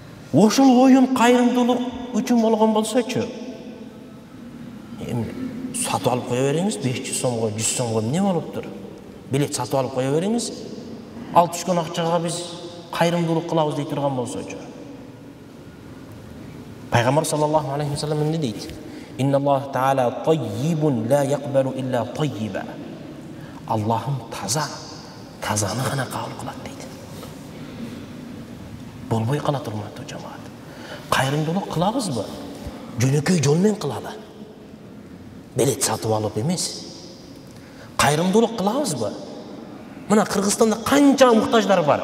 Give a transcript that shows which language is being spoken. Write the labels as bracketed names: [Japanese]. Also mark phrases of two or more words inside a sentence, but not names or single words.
[Kyrgyz] Ошол оюн кайрымдуулук үчүн болгон болсочу, сатып алып кое бериңиз, 500 сомго, 100 сомго эмне болуптур? Билет сатып алып кое бериңиз, алып түшкөн акчага биз кайрымдуулук кылабыз дей турган болсочу. Пайгамбар [Arabic] صلى الله عليه وسلم [Kyrgyz] эмне дейт? [Arabic] إن الله تعالى طيب لا يقبل إلا طيبا. [Kyrgyz] Аллахым таза, тазаны гана кабыл кылат дейт. Болбой калат, урматтуу жамаат. Кайрымдуулук кылабызбы? Жөнөкөй жол менен кылалы. Билет сатып алып эмес. Кайрымдуулук кылабызбы? Мына Кыргызстанда канча муктаждар бар.